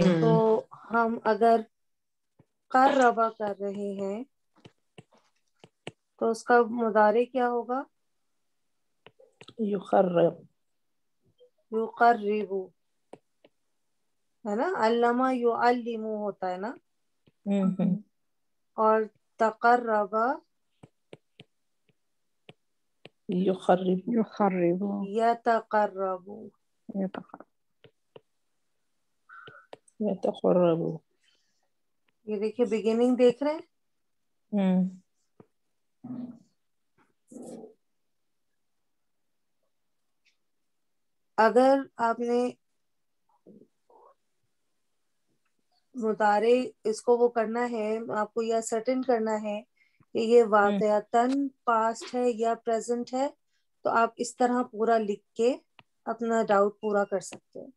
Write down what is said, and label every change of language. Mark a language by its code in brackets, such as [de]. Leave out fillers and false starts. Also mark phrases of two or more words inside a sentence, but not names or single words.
[ur] تو ہم اگر قربا کر رہے ہیں تو اس کا مضارع کیا ہوگا؟ یقرب. یقرب ہے نا. علامہ یعلم ہوتا ہے نا. اور تقرب یقرب. یخرب. یتقرب. یتقرب. یہ دیکھیے بگننگ دیکھ رہے ہیں. اگر آپ نے مضارع اس کو وہ کرنا ہے آپ کو یا سرٹن کرنا ہے کہ یہ واقعتاً پاسٹ ہے یا پریزنٹ ہے تو آپ اس طرح پورا لکھ کے اپنا ڈاؤٹ پورا کر سکتے ہیں.